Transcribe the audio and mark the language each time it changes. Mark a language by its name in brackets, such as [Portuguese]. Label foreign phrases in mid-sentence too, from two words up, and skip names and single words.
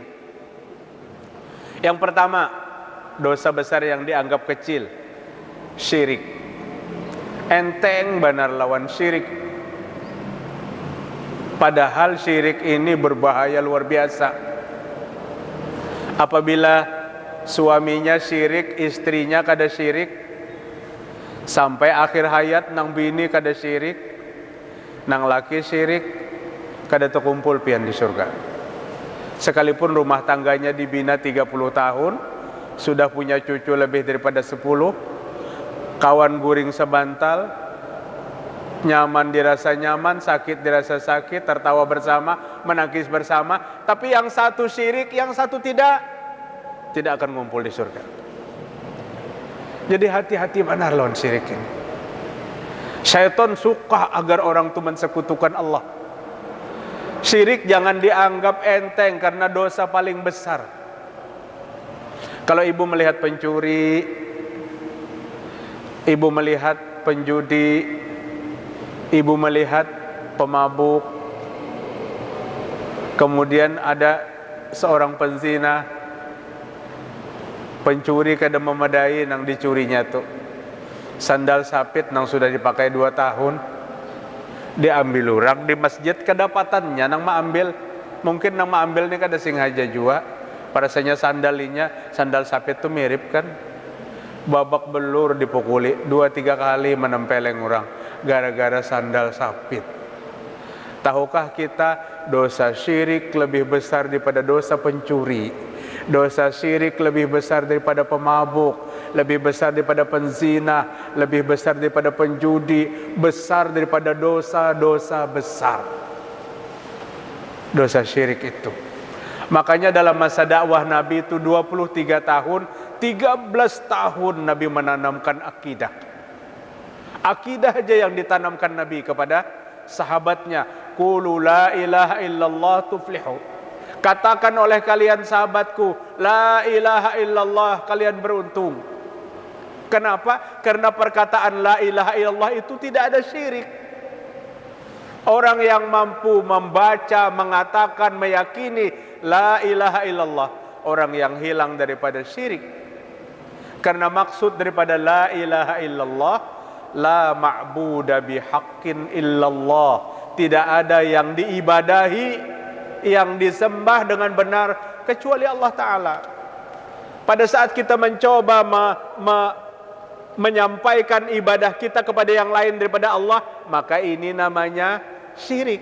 [Indonesian] Yang pertama, dosa besar yang dianggap kecil, syirik. [Banjar] Enteng benar lawan syirik. [Indonesian] Padahal syirik ini berbahaya luar biasa. [Banjar] Apabila suaminya syirik, istrinya kada syirik, sampai akhir hayat nang bini kada syirik, nang laki syirik, kada terkumpul pian di surga. [Indonesian] Sekalipun rumah tangganya dibina 30 tahun, sudah punya cucu lebih daripada 10, [Banjar] kawan guring sebantal, [Indonesian] nyaman dirasa nyaman, sakit dirasa sakit, tertawa bersama, menangis bersama, tapi yang satu syirik, yang satu tidak akan ngumpul di surga. [Banjar] Jadi hati-hati benar lawan syirik ini. [Indonesian] Syaitan suka agar orang itu mensekutukan Allah. Syirik jangan dianggap enteng karena dosa paling besar. Kalau ibu melihat pencuri, ibu melihat penjudi, ibu melihat pemabuk, kemudian ada seorang penzina, [Banjar] pencuri kada memadai nang dicurinya tuh sandal sapit nang sudah dipakai 2 tahun, diambil orang di masjid, kedapatannya nang maambil, mungkin nang maambil ni kada sengaja jua, parasanya sandal sapit tuh mirip kan, babak belur dipukuli 2-3 kali menempeleng orang gara-gara sandal sapit. [Indonesian] Tahukah kita dosa syirik lebih besar daripada dosa pencuri? Dosa syirik lebih besar daripada pemabuk, lebih besar daripada penzina, lebih besar daripada penjudi, besar daripada dosa-dosa besar. Dosa syirik itu. Makanya dalam masa dakwah Nabi itu 23 tahun, 13 tahun Nabi menanamkan akidah. Akidah aja yang ditanamkan Nabi kepada sahabatnya. [Arabic] قولوا لا إله إلا الله تفلحوا. [Indonesian] Katakan oleh kalian sahabatku, [Arabic] لا إله إلا الله, [Indonesian] kalian beruntung. Kenapa? Karena perkataan [Arabic] لا إله إلا الله [Indonesian] itu tidak ada syirik. Orang yang mampu membaca, mengatakan, meyakini [Arabic] لا إله إلا الله, [Indonesian] orang yang hilang daripada syirik. Karena maksud daripada [Arabic] لا إله إلا الله، لا معبود بحق إلا الله, [Indonesian] tidak ada yang diibadahi, yang disembah dengan benar kecuali Allah Ta'ala. Pada saat kita mencoba menyampaikan ibadah kita kepada yang lain daripada Allah, maka ini namanya syirik.